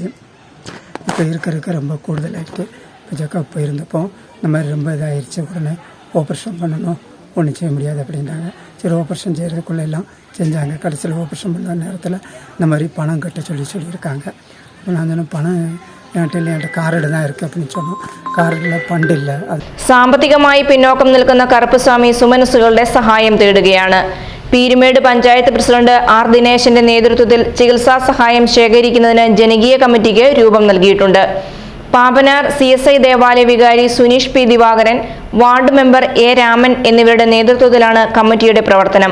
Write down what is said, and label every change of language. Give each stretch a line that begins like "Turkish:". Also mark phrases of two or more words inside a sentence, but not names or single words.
Tamil: இப்போ இருக்க ரொம்ப கூடுதலாகிட்டு இப்போ செக்கப் போயிருந்தப்போ இந்த மாதிரி ரொம்ப இதாகிடுச்சு. உடனே ஆப்ரேஷன் பண்ணணும், ஒன்றும் செய்ய முடியாது அப்படின்றாங்க. சரி, ஆப்ரேஷன் செய்கிறதுக்குள்ளே எல்லாம் செஞ்சாங்க. கடைசியில் ஆப்ரேஷன் பண்ணுற நேரத்தில் இந்த மாதிரி பணம் கட்ட சொல்லியிருக்காங்க. இப்போ நான் சொன்ன பணம் என்கிட்ட കാർഡ് தான் இருக்குது அப்படின்னு சொன்னோம்.
Malayalam: കാർഡിൽ ഫണ്ട് ഇല്ല. സാമ്പത്തികമായി പിന്നോക്കം നിൽക്കുന്ന കറുപ്പസ്വാമി സുമനസുകളുടെ സഹായം തേടുകയാണ്. പീരുമേട് പഞ്ചായത്ത് പ്രസിഡന്റ് ആർ ദിനേശന്റെ നേതൃത്വത്തിൽ ചികിത്സാ സഹായം ശേഖരിക്കുന്നതിന് ജനകീയ കമ്മിറ്റിക്ക് രൂപം നൽകിയിട്ടുണ്ട്. പാമ്പനാർ CSI ദേവാലയ വികാരി സുനീഷ് പി ദിവാകരൻ, വാർഡ് മെമ്പർ എ രാമൻ എന്നിവരുടെ നേതൃത്വത്തിലാണ് കമ്മിറ്റിയുടെ പ്രവർത്തനം.